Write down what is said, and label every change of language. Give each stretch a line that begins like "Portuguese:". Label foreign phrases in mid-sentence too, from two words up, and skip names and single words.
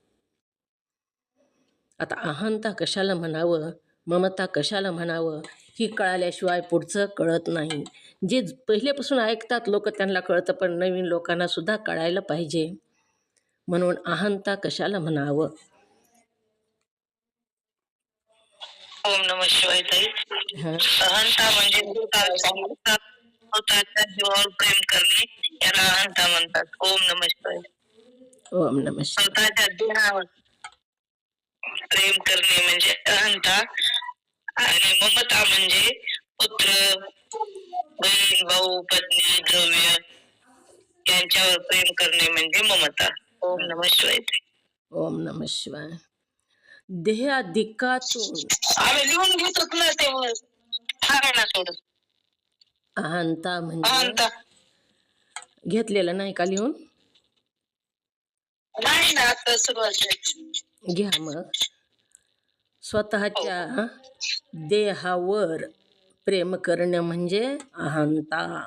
Marathi: आता अहंता कशाला म्हणावं, ममता कशाला म्हणावं ही कळाल्याशिवाय पुढचं कळत नाही. जे पहिल्यापासून ऐकतात लोक त्यांना कळतं, पण नवीन लोकांना सुद्धा कळायला पाहिजे. म्हणून अहंता कशाला म्हणावं.
Sanskrit: ओम नमः शिवाय.
Marathi: ताई अहंता म्हणजे स्वतःच्या जीवावर प्रेम करणे याला अहंता म्हणतात.
Sanskrit: ओम नमः शिवाय. ओम नमः शिवाय.
Marathi: स्वतःच्या जीवावर प्रेम करणे म्हणजे अहंता आणि ममता म्हणजे पुत्र, बहीण, भाऊ, पत्नी, द्रव्य यांच्यावर प्रेम करणे म्हणजे ममता.
Sanskrit: ओम नमः शिवाय. ओम नमः शिवाय. देहाधिकातून
Marathi: आम्ही लिहून घेतो ना ते सांगायला थोडं. अहंता म्हणजे घेतलेलं नाही का लिहून? नाही ना, आता सुरुवात घ्या मग. स्वतःच्या देहावर प्रेम करणं म्हणजे अहंता.